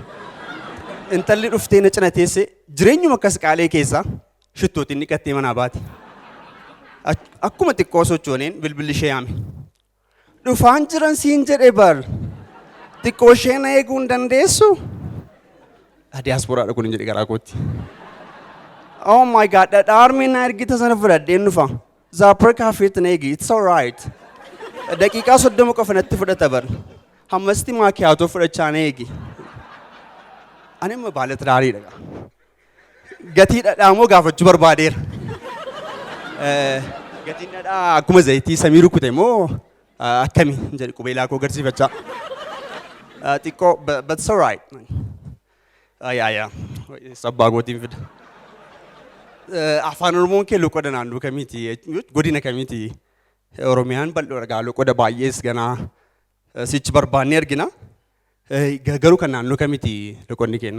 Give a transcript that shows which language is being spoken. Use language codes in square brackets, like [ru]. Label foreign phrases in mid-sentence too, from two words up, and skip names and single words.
[om] Intalli dhuftee na cina teesse jireenyuma akkas qaalee keessaa shittootiin dhiqattee manaa baate. Akkuma xiqqoo sochooneen bilbilli ishee yaame. Dhufaan jiran siin jedhe bar xiqqoo ishee na eeguu hin dandeessu. Diyaasporaadha kun hin jedhe garaa kootti. [en] Oh my God, [om] dhadhaarmee na ergita sana fudhadheen dhufa. Zaapar kaafeetti na eegi, [en] it's alright. [om] Daqiiqaa 30 qofa natti fudhata bar. Hammasti maakiyaatoo fudhachaa na eegi. Ani amma baala tiraariidha. Gatii dhadhaa moo gaafachuu barbaadeera. Gatiin dhadhaa akkuma zayitii samii rukute moo akkami jedhe qubeelaa koo agarsiifachaa. Xiqqoo [en] but it's alright. [om] Sabbaa gootiin fida. Afaan Oromoon kee loqoda naannoo kamiiti godina kamiiti Oromiyaan bal'oo dhagaa loqoda baay'ees ganaa sichi barbaannee argina. Garuu kan naannoo kamiiti loqonni kenna.